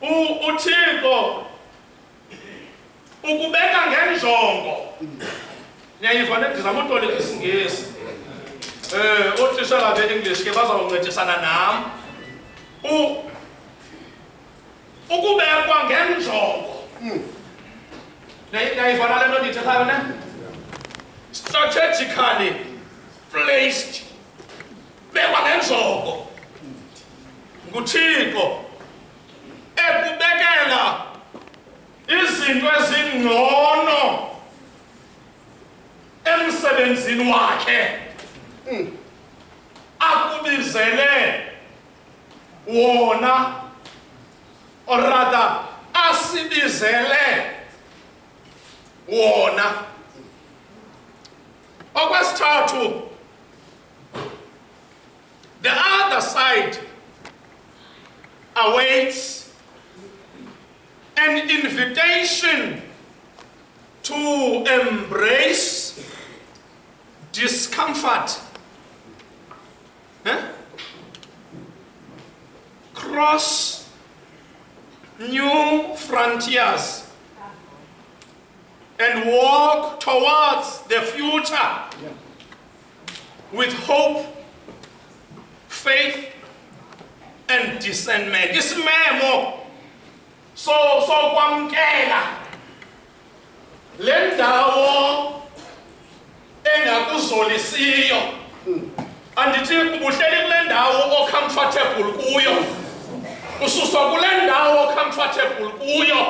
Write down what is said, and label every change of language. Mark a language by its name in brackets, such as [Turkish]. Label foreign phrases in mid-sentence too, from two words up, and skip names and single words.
[Xhosa] uThixo ukubeka ngenjongo Niyayiva ndizama utolika isingesi. Othisha be-English ke bazawuncedisana nam. Ukubekwa ngenjongo. Niyayiva nale nto ndiyithethayo ne? [English] Strategically placed. [Xhosa] Bekwa ngenjongo. NguThixo. Ekubekela izinto ezingcono emsebenzini wakhe. Akubizele wona, [English] or rather [Xhosa] asibizele wona. Okwesithathu, [English] the other side awaits an invitation to embrace discomfort, cross new frontiers, and walk towards the future with hope, faith, and discernment. [Xhosa] Isimemo so kwamkela le ndawo engakuzolisiyo. Andithi ubuhleli kule ndawo ocomfortable kuyo. Ususwa kule ndawo ocomfortable kuyo.